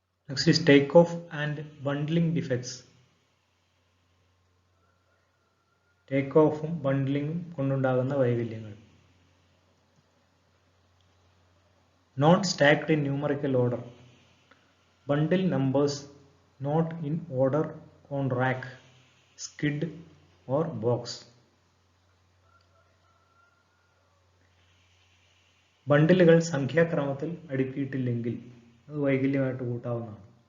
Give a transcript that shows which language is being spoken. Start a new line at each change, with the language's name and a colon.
English: Next is take-off and bundling defects.
Malayalam: ടേക്ക്-ഓഫും ബണ്ടിലിംഗും കൊണ്ടുണ്ടാകുന്ന വൈകല്യങ്ങൾ.
English: Not stacked in numerical order. Bundle numbers not in order on rack, skid or box.
Malayalam: ബണ്ടിലുകൾ സംഖ്യാക്രമത്തിൽ അടുക്കിയിട്ടില്ലെങ്കിൽ അത് വൈകല്യമായിട്ട് കൂട്ടാവുന്നതാണ്.